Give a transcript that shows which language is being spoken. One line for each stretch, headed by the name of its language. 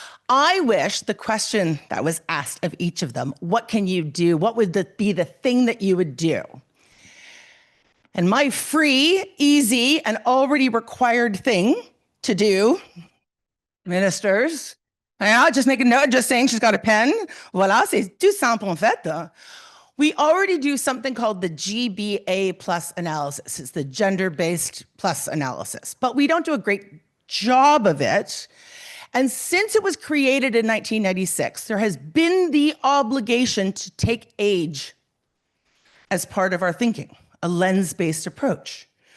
English: I wish the question that was asked of each of them, what can you do? What would be the thing that you would do? And my free, easy, and already required thing to do, ministers, just make a note, just saying she's got a pen.
French: Voilà, c'est tout simple en fait.
English: We already do something called the GBA plus analysis. It's the gender-based plus analysis, but we don't do a great job of it. And since it was created in 1996, there has been the obligation to take age as part of our thinking, a lens-based approach.